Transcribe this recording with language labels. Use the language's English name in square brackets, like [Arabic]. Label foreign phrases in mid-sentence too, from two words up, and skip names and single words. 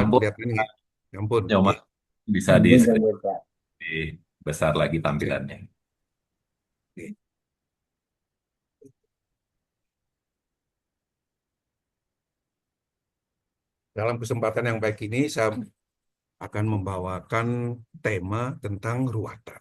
[Indonesian] Sampun, kelihatan nggak? Ya ampun, Nyoman, nggih. bisa di Ampun, screen ampun, Pak. besar lagi Oke, tampilannya. nggih. Dalam kesempatan yang baik ini, saya akan membawakan tema tentang ruatan.